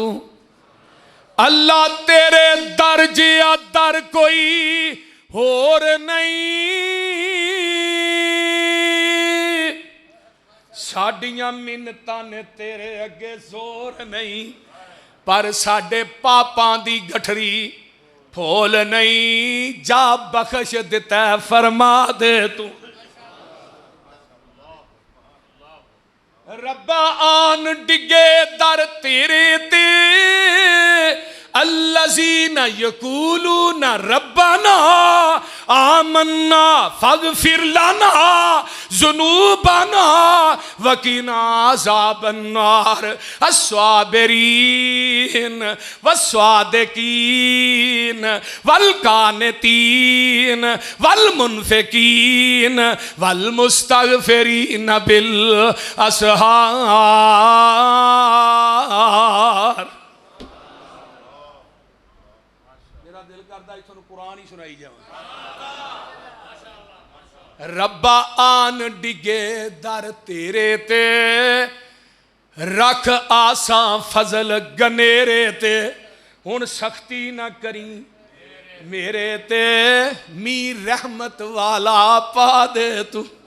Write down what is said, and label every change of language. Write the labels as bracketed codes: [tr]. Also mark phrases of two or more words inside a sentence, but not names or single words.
[pa] اللہ تیرے در جیہا در کوئی ہور نہیں، ساڈیاں منتاں نے تیرے اگے زور نہیں، پر ساڈے پاپاں دی گٹھڑی پھول نہیں. جا بخش دتا فرما دے توں۔ ربا آن ڈگے در تیرے تے, [ar] الذين يقولون ربنا آمنا فاغفر لنا ذنوبنا وقنا عذاب النار الصابرين والصادقين والقانتين والمنفقين والمستغفرين بالأسحار. [ur] میرا دل کرتا ہے قرآن ہی سنائی جائے. [pa] ربا آن ڈگے در تیرے تے، رکھ آساں فضل گھنیرے تے، ہن سختی نا کریں میرے تے، مینوں رحمت والا پا دے توں.